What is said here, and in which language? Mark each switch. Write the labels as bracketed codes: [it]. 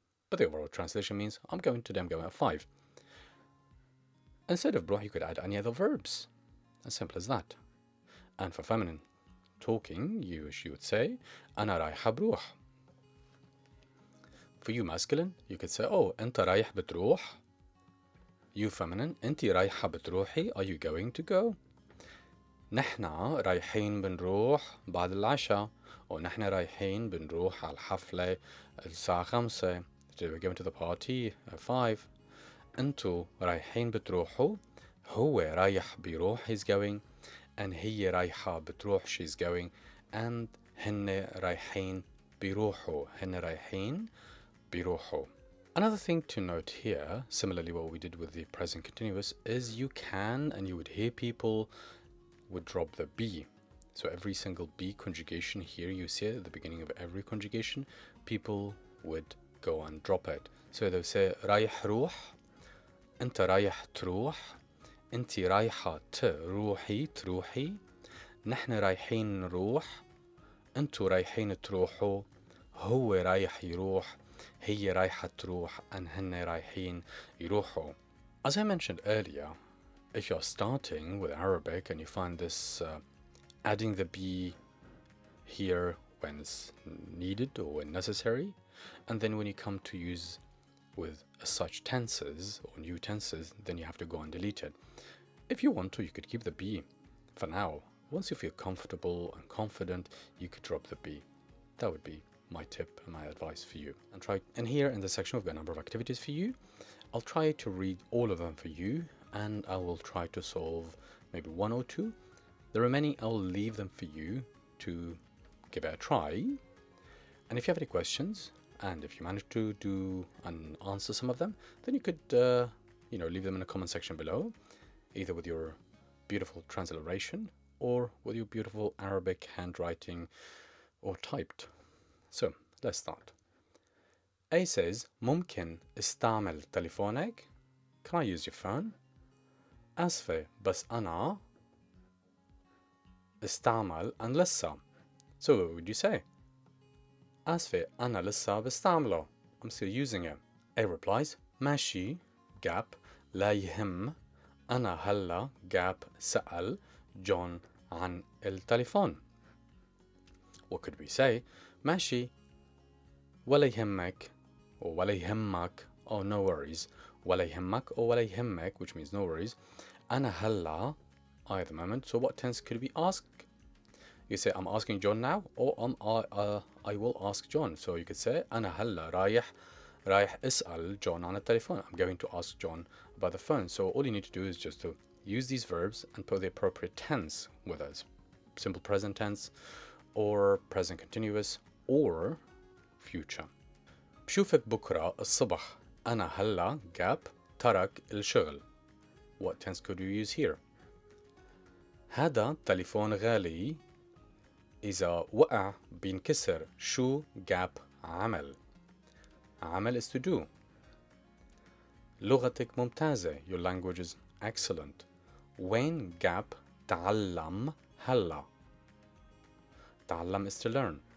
[en] But the overall translation means I'm going at 5. Instead of بروح, you could add any other verbs. As simple as that. And for feminine talking, you would say أنا رايحة بروح. For you masculine, you could say oh أنت رايح بتروح. You feminine, أنت رايحة بتروحي, are you going to go? [ar] نحنا رايحين بنروح بعد العشاء, أو نحنا رايحين بنروح على الحفلة الساعة 5. [en] Today we're going to the party at 5. [ar] أنتوا رايحين بتروحوا, هو رايح بيروح, he's going, and هي رايحة بتروح, she's going, and هن رايحين بيروحوا, هن رايحين بيروحوا. [en] Another thing to note here, similarly what we did with the present continuous, is you can and you would hear people would drop the be. So every single be conjugation here you see at the beginning of every conjugation, people would go and drop it. [ar] So they'll say رايح روح, أنت رايح تروح, أنت رايحة تروحي, نحن رايحين نروح, أنتوا رايحين تروحوا, هو رايح يروح, هي رايحة تروح, and هن رايحين يروحوا. [en] As I mentioned earlier, if you're starting with Arabic and you find this adding the be here when it's needed or when necessary, and then when you come to use with such tenses or new tenses, then you have to go and delete it. If you want to, you could keep the be for now. Once you feel comfortable and confident, you could drop the be. That would be my tip and my advice for you. And here in this section, we've got a number of activities for you. I'll try to read all of them for you, and I will try to solve maybe one or two. The remaining, I'll leave them for you to give it a try. And if you have any questions, and if you manage to do and answer some of them, then you could, leave them in the comment section below, either with your beautiful transliteration or with your beautiful Arabic handwriting or typed. So let's start. [ar] A says, ممكن استعمل تليفونك? [en] Can I use your phone? [ar] آسفة بس أنا استعمل أن لسه. [en] So what would you say? آسفة أنا لسه بستعمله. I'm still using it. [ar] A replies, ماشي gap لا يهم أنا هلا gap سأل جون عن التليفون. [en] What could we say? [ar] ماشي ولا يهمك or ولا يهمك, oh no worries, ولا يهمك or ولا يهمك, which means no worries. [en] أنا هلا, I at the moment. So what tense could we ask? You say I'm asking John now, or I will ask John. [ar] So you could say أنا هلا رايح اسأل John عن التليفون. [en] I'm going to ask John about the phone. So all you need to do is just to use these verbs and put the appropriate tense with us. Simple present tense, or present continuous, or future. [ar] بشوفك بكرة الصبح. [en] أنا هلا gap ترك الشغل. What tense could you use here? [ar] هذا تليفون غالي، إذا وقع بينكسر. شو gap عمل؟ عمل is to do. لغتك ممتازة. [en] Your language is excellent. وين gap تعلم هلا؟ تعلم is to learn.